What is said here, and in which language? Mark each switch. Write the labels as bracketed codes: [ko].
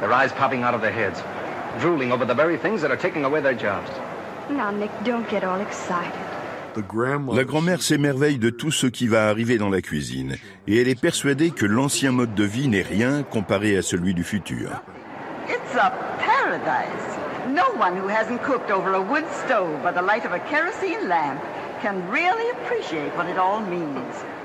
[en] Their eyes popping out of their heads, drooling over the very things that are taking away their jobs. Now, Nick, don't get all excited. [fr] La grand-mère s'émerveille de tout ce qui va arriver dans la cuisine et elle est persuadée que l'ancien mode de vie n'est rien comparé à celui du futur. [en] It's a paradise. No one who hasn't cooked over a wood stove by the light of a kerosene lamp can really appreciate what it all means.